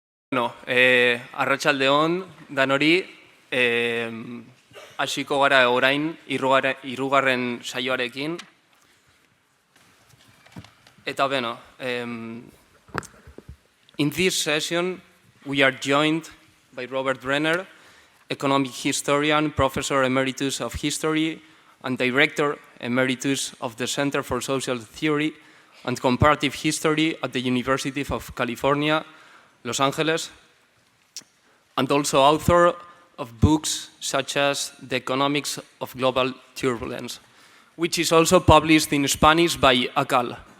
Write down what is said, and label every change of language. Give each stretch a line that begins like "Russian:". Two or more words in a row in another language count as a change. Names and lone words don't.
Basque: Bueno, arratsaldeon danori, hasiko gara orain hirugarren saioarekin. Eta beno,
English: in this session we are joined by Robert Brenner, economic historian, professor emeritus of history, and director emeritus of the Center for Social Theory and Comparative History at the University of California, Los Angeles, and also author of books such as The Economics of Global Turbulence, which is also published in Spanish by ACAL.